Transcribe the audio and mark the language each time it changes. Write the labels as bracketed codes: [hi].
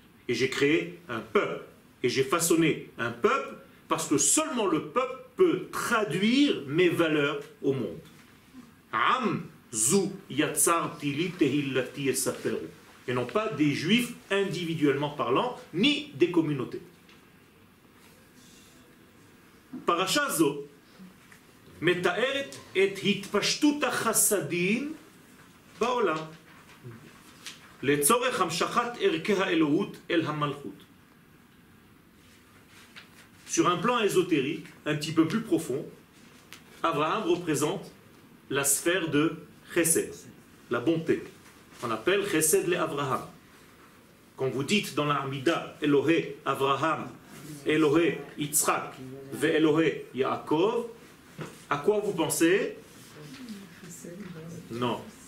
[fr] Et j'ai créé un peuple. Et j'ai façonné un peuple parce que seulement le peuple peut traduire mes valeurs au monde. [he] Am zu yatzarti li tehillati esaperu. [fr] Et non pas des juifs individuellement parlant, ni des communautés. [he] Parasha zo מתארת את התפשטות החסדים בעולם לצורך המשכת ערכי האלוהות אל המלכות. [fr] Sur un plan ésotérique, un petit peu plus profond, Abraham représente la sphère de Chesed, la bonté. On appelle Chesed le Abraham. Quand vous dites dans la Hamida [he] Elohé Abraham, Elohé Yitzhak, ve Elohé Yaakov, [fr] à quoi vous pensez? Non.